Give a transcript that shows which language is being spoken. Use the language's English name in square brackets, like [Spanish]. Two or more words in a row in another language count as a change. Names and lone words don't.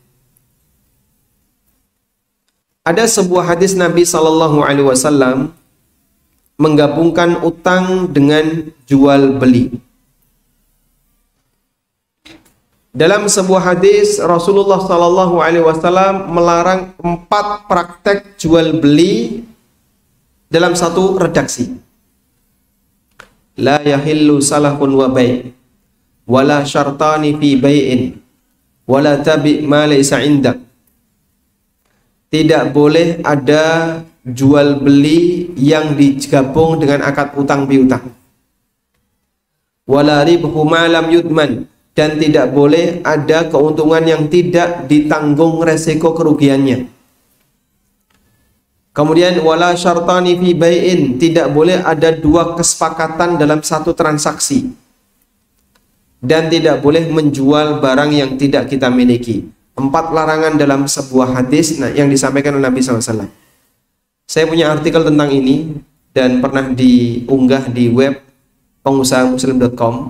[Indonesian] Ada sebuah hadis Nabi SAW menggabungkan utang dengan jual beli. Dalam sebuah hadis Rasulullah [Arabic] صلى الله عليه وسلم [Indonesian] melarang 4 praktek jual beli dalam satu redaksi. [Arabic] لا يحل سلف وبيع ولا شرطان في بيع ولا تبع ما ليس عندك. [Indonesian] Tidak boleh ada jual beli yang digabung dengan akad utang piutang. [Arabic] ولا ربح ما لم يضمن, [Indonesian] dan tidak boleh ada keuntungan yang tidak ditanggung resiko kerugiannya. [Arabic] Kemudian ولا شرطان في بيع, [Indonesian] tidak boleh ada 2 kesepakatan dalam satu transaksi. Dan tidak boleh menjual barang yang tidak kita miliki. 4 larangan dalam sebuah hadis yang disampaikan oleh Nabi SAW. Saya punya artikel tentang ini dan pernah diunggah di web pengusahamuslim.com.